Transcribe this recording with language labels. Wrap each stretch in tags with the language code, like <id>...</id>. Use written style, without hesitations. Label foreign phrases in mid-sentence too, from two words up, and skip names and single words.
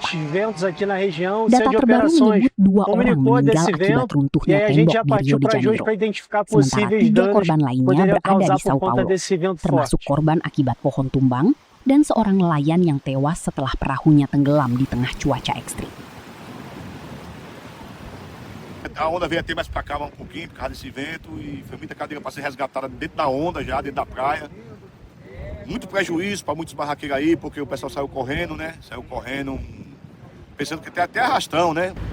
<id>Data terbaru menyebut 2 orang meninggal akibat runtuhnya tembok di Rio de Janeiro, sementara 3 korban lainnya berada di Sao Paulo, termasuk korban akibat pohon tumbang dan seorang nelayan yang tewas setelah perahunya tenggelam di tengah cuaca ekstrim.</id> <pt>A onda veio até mais para cá um pouquinho por causa desse vento e foi muita cadeira para ser resgatada dentro da onda já, dentro da praia. Muito prejuízo para muitos barraqueiros aí, porque o pessoal saiu correndo, né? Saiu correndo, pensando que tem até arrastão, né?</pt>